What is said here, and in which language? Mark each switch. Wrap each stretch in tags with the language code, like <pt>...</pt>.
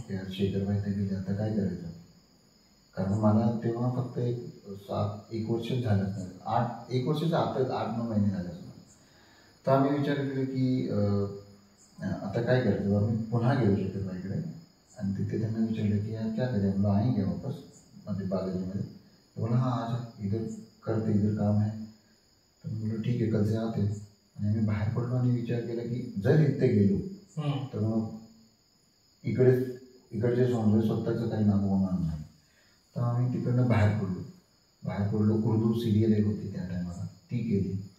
<mr>शेखरभाई ते गेले आता काय करायचं, कारण मला तेव्हा फक्त एक वर्ष झालं असणार, 1 वर्षाच्या आतच 8-9 महिने झाले असणार. तर आम्ही विचार केला की आता काय करायचं. आम्ही पुन्हा गेलो शेखरभाईकडे आणि तिथे त्यांना विचारलं की</mr> <hi>यार क्या करें, हम लोग आएंगे वापस</hi> <mr>म्हणजे बालाजीमध्ये.</mr> <hi>तो बोला हाँ आ जा, इधर करते, इधर काम है.</hi> <mr>तर मी बोललो ठीक आहे</mr> <hi>कल से आते.</hi> <mr>आणि आम्ही बाहेर पडलो आणि विचार केला की जर इथे गेलो तर मग इकडचे सौंदर्य स्वतःचं काही नाव होणार नाही. तर आम्ही तिकडनं बाहेर पडलो. उर्दू सिरियल एक होती त्या टायमाला, ती केली.</mr>